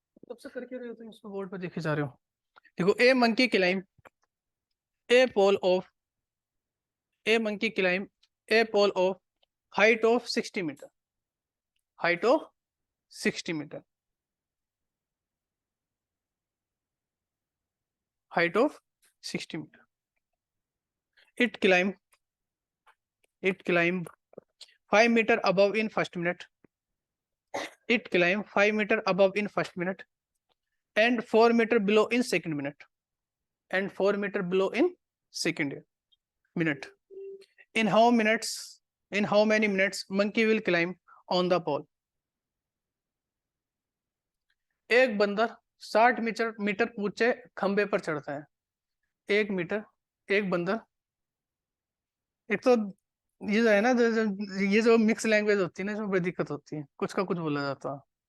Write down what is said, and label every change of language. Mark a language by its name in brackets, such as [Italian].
[Hindi] तब से करके रहे हो तुम, इसको बोर्ड पर देखे जा रहे हो। देखो, [English] A monkey climb a pole of a monkey climb a pole of height of 60 metre, height of 60 metre, height of 60 metre. It climb it climb 5 metre above in first minute. It climb 5 meter above in first minute and 4 meter below in second minute and 4 meter below in second minute. In how minutes? In how many minutes monkey will climb on the pole? [Hindi] एक बंदर 60 metre metre ऊंचे खंबे पर चढ़ता है। 1 metre, एक बंदर। एक तो ये जो है ना, ये जो मिक्स लैंग्वेज होती है ना, इसमें बड़ी दिक्कत होती है, कुछ का कुछ बोला जाता है।